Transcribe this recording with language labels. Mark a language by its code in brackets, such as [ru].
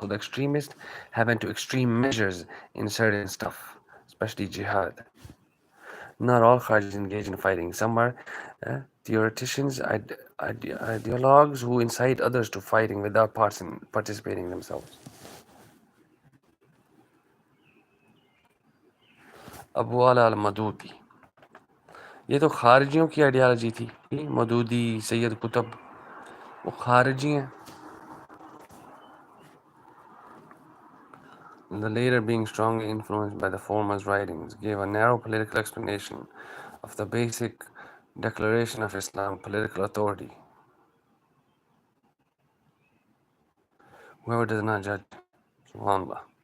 [en] So the extremists have into extreme measures in certain stuff, especially jihad. Not all Kharijis engage in fighting. Some are theoreticians, ideologues who incite others to fighting without participating themselves. [hi] Abu अला अल-मदूदी, ये तो खारिजियों की ideology थी. मदूदी, सैयद कुतुब, वो खारिजी हैं. [en] The later, being strongly influenced by the former's writings, gave a narrow political explanation of the basic declaration of Islam, political authority. Whoever does not judge, subhanAllah.